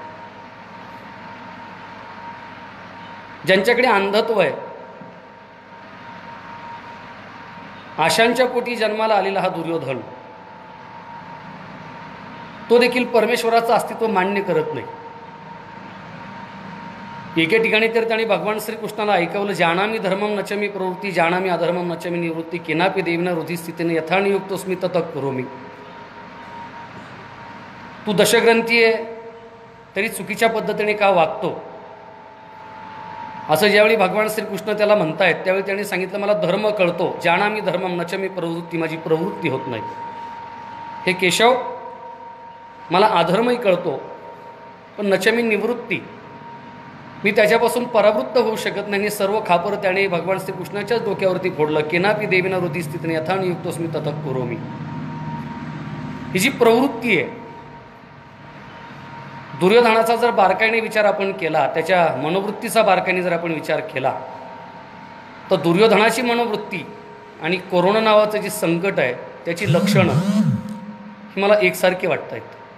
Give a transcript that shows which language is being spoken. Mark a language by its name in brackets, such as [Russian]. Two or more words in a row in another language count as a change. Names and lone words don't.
[Marathi] ज्यांच्याकडे अंधत्व आहे, आशांच्या पोटी जन्माला आलेला हा दुर्योधन, तो देखील परमेश्वराचं अस्तित्व मान्य करत नाही. एके ठिकाणी तर त्याने भगवान श्रीकृष्णाला ऐकवलं, [Sanskrit] जानामी धर्मम नचमी प्रवृत्ती, जानामी अधर्मम नचमी निवृत्ती, केनापि देविना हृदय स्थितीने यथानियुक्तोस्मी ततः करोमी. [Marathi] तू दशग्रंथी आहे तरी चुकीच्या पद्धतीने का वागतो, असं ज्यावेळी भगवान श्रीकृष्ण त्याला म्हणतायत त्यावेळी त्याने सांगितलं, मला धर्म कळतो, [Sanskrit] जानामी धर्मम नचमी प्रवृत्ती, [Marathi] माझी प्रवृत्ती होत नाही. हे केशव, मला अधर्मही कळतो पण [Sanskrit] नचमी निवृत्ती, [Marathi] मी त्याच्यापासून परावृत्त होऊ शकत नाही. सर्व खापर त्याने भगवान श्रीकृष्णाच्याच डोक्यावरती फोडलं. [Sanskrit] केनापि देविना हृदय स्थितीने यथानियुक्तोस्मी ततः करोमी. [Marathi] ही जी प्रवृत्ती आहे, दुर्योधनाचा जर बारकाईने विचार आपण केला, त्याच्या मनोवृत्तीचा बारकाईने जर आपण विचार केला, तर दुर्योधनाची मनोवृत्ती आणि कोरोना नावाचं जे संकट आहे त्याची लक्षणं ही मला एकसारखी वाटत आहेत.